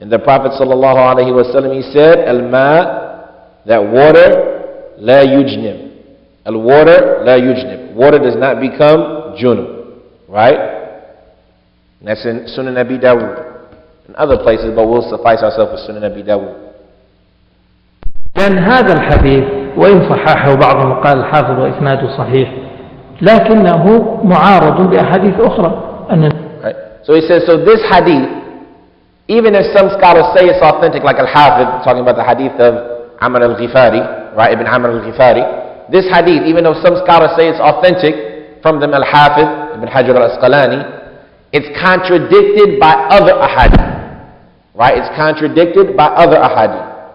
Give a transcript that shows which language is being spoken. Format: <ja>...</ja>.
<en>And the Prophet ﷺ, he said, al-ma, that water,</en> <ar>la yujnib.</ar> <en>Al-water,</en> <ar>la yujnib.</ar> <en>Water does not become junub. Right? And that's in Sunan Abi Dawood. In other places, but we'll suffice ourselves with Sunan Abi Dawood.</en> <ar>لأن هذا الحديث وإن صححه بعضهم قال الحافظ وإسناده صحيح لكنه معارض بأحاديث أخرى.</ar> <en>Right. So he says, so this hadith, even if some scholars say it's authentic, like Al-Hafidh, talking about the hadith of Amr al-Ghifari, right, Ibn Amr al-Ghifari, this hadith, even though some scholars say it's authentic, from them Al-Hafidh, Ibn Hajar al-Asqalani, it's contradicted by other ahadith, right, it's contradicted by other ahadith.</en>